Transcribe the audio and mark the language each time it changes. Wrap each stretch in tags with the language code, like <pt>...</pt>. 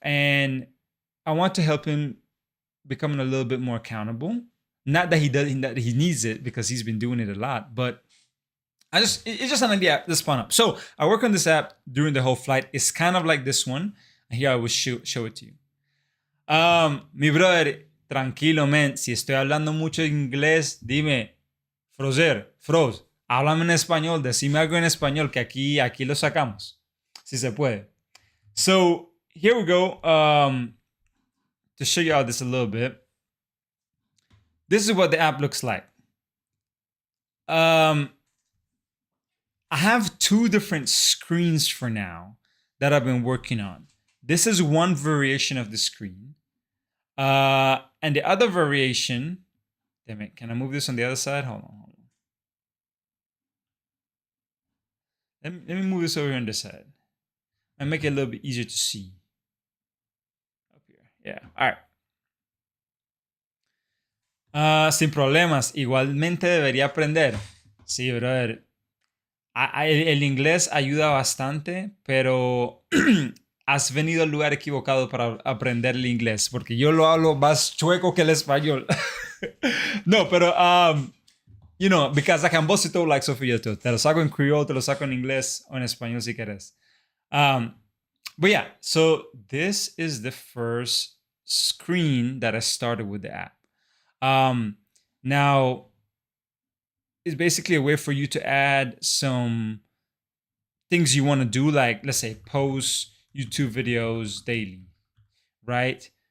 <en>And I want to help him becoming a little bit more accountable. Not that he needs it because he's been doing it a lot, but it's just an idea that spun up. So I work on this app during the whole flight. It's kind of like this one. And here I will show it to you.</en> <es>Mi brother, tranquilo, man. Si estoy hablando mucho inglés, dime, Froz, háblame en español, decime algo en español, que aquí lo sacamos, si se puede.</es> <en>So here we go. To show you all this a little bit. This is what the app looks like. I have 2 different screens for now that I've been working on. This is one variation of the screen. And the other variation, damn it, can I move this on the other side? Hold on. Let me move this over here on this side and make it a little bit easier to see. Up here. Yeah, all right.</en> <es>Sin problemas. Igualmente debería aprender. Sí, brother. El inglés ayuda bastante, pero has venido al lugar equivocado para aprender el inglés, porque yo lo hablo más chueco que el español. No, pero,</es> <en>because I can bust it all like Sofía.</en> <es>Te lo saco en criollo, te lo saco en inglés o en español si querés.</es> <en>But yeah, so this is the first screen that I started with the app. Now, it's basically a way for you to add some things you want to do, like, let's say, post YouTube videos daily, right?</en>